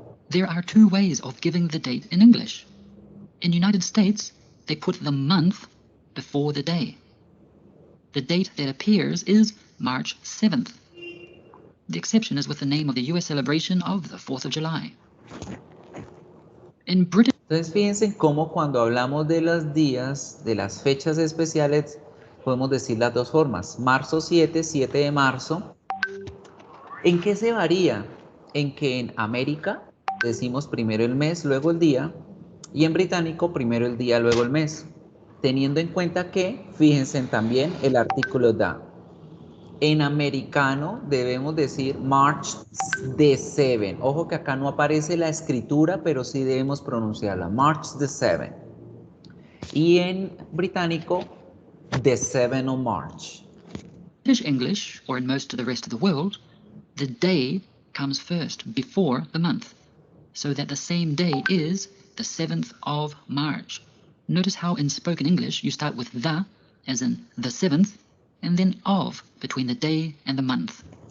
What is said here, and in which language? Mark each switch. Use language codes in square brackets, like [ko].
[en] There are 2 ways of giving the date in English. In the United States, they put the month before the day. The date that appears is March 7th. The exception is with the name of the US celebration of the 4th of July. In Britain, [es] Entonces fíjense cómo cuando hablamos de los días, de las fechas especiales, podemos decir las dos formas. Marzo 7, 7 de marzo. ¿En qué se varía? En que en América decimos primero el mes, luego el día, y en británico primero el día, luego el mes. Teniendo en cuenta que, fíjense también el artículo da. En americano debemos decir [en] March the 7. [es] Ojo que acá no aparece la escritura, pero sí debemos pronunciarla. [en] March the 7. [es] Y en británico, [en] the 7 of March. British English, or in most of the rest of the world, the day comes first, before the month, so that the same day is the 7th of March. Notice how in spoken English you start with the, as in the 7th, and then of, between the day and the month.